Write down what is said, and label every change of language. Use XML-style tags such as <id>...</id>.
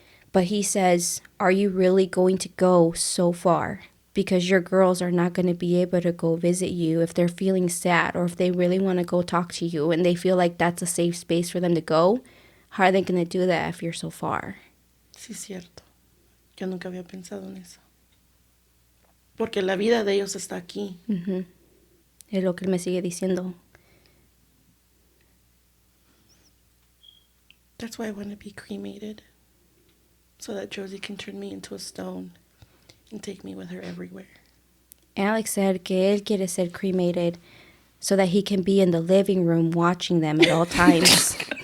<en>But he says, are you really going to go so far? Because your girls are not going to be able to go visit you if they're feeling sad, or if they really want to go talk to you and they feel like that's a safe space for them to go. How are they going to do that if you're so far?</en> <es>Sí, cierto. Yo nunca había pensado en eso. Porque la vida de ellos está aquí. Es lo que él me sigue diciendo.</es> <en>That's why I want to be cremated. So that Josie can turn me into a stone and take me with her everywhere. Alex said que él quiere ser cremated so that he can be in the living room watching them at all times.</en>